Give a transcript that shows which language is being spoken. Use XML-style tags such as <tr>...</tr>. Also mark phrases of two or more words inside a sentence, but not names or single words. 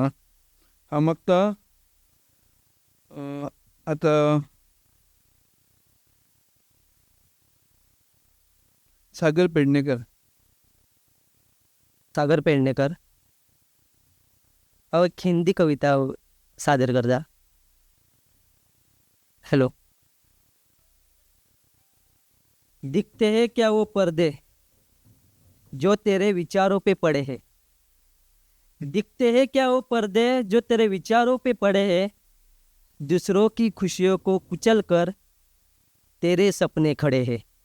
<kok>हांव मागता आतां सागर पेडणेकर. सागर पेडणेकर हांव एक हिंदी कविता सादर करता. हेलो.</kok> <hi>दिखते हैं क्या वो पर्दे जो तेरे विचारों पे पड़े हैं. दिखते हैं क्या वो पर्दे जो तेरे विचारों पे पड़े हैं. दूसरों की खुशियों को कुचल कर तेरे सपने खड़े हैं.</hi>